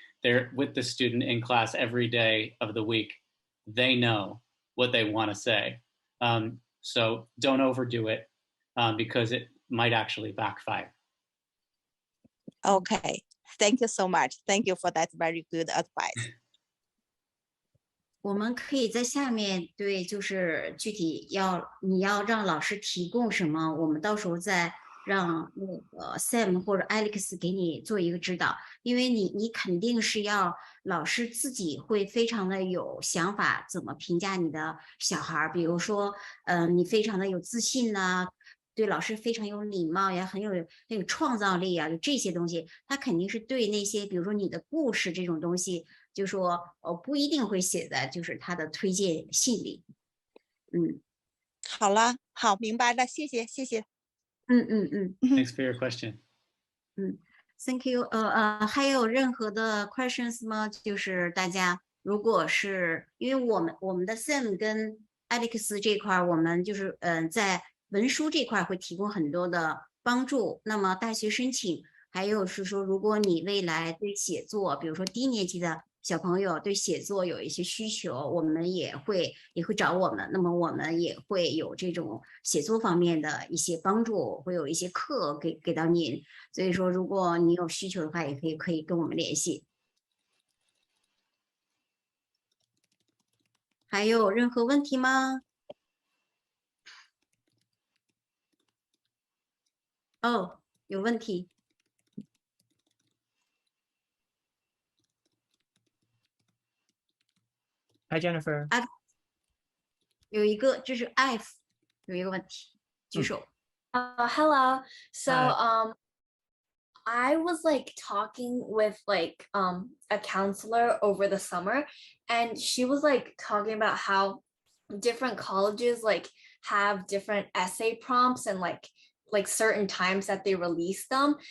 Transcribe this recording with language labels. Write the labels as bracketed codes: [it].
[en] They're with the student in class every day of the week. They know what they want to say. So don't overdo it because it might actually backfire. Okay, thank you so much. Thank you for that very good advice. [zh] 我们可以在下面对，就是具体你要让老师提供什么，我们到时候再让那个 Sam 或者 Alex 给你做一个指导，因为你肯定是要老师自己会非常的有想法，怎么评价你的小孩儿，比如说，你非常的有自信呐、对老师非常有礼貌呀，很有创造力啊，就这些东西，他肯定是对那些，比如说你的故事这种东西，就说不一定会写在就是他的推荐信里。好了，好，明白了，谢谢。 [en] Thanks for your question. Thank you。 [zh] 还有任何的 questions 吗？就是大家如果是因为我们的 Sam 跟 Alex 这块，我们就是在文书这块会提供很多的帮助。那么大学申请，还有是说，如果你未来对写作，比如说低年级的小朋友对写作有一些需求，我们也会找我们，那么我们也会有这种写作方面的一些帮助，会有一些课给到您。所以说，如果你有需求的话，也可以跟我们联系。还有任何问题吗？哦，有问题。 [en] Hi Jennifer。 [zh] 有一个，这是 F 有一个问题，举手。 [en] Hello. So Hi. I was like talking with like a counselor over the summer, and she was like talking about how different colleges like have different essay prompts and like certain times that they release them.